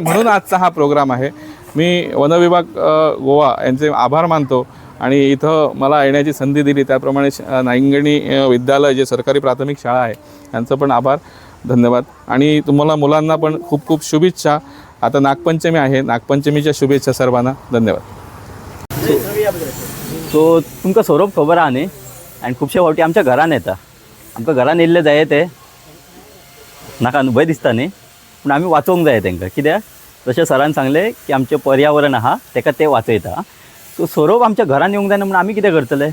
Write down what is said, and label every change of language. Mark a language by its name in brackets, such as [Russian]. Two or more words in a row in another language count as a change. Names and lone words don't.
[Marathi] म्हणून आजचा हा प्रोग्राम आहे। मी वनविभाग गोवा यांचे आभार मानतो, आणि इथं मला येण्याची संधी दिली त्याप्रमाणे नायंगिणी विद्यालय जे सरकारी प्राथमिक शाळा आहे यांचं पण आभार, धन्यवाद। आणि तुम्हाला मुलांना पण खूप खूप शुभेच्छा। आता नागपंचमी आहे, नागपंचमीच्या शुभेच्छा सर्वांना, धन्यवाद। [Konkani] सो तुमकां सोरोप खबर आहा न्ही, आनी खुबशे फावटी आमच्या घरान येता, आमकां घरान येयल्ले जाय ते नाका भंय दिसता न्ही, पूण आमी वाचोवंक जाय तांकां। कित्याक, जशें सरान सांगलें की आमचें पर्यावरण आहा ताका ते वाचयता। सो सोरोप आमच्या घरान येवंक जायना म्हणून आमी कितें करतले?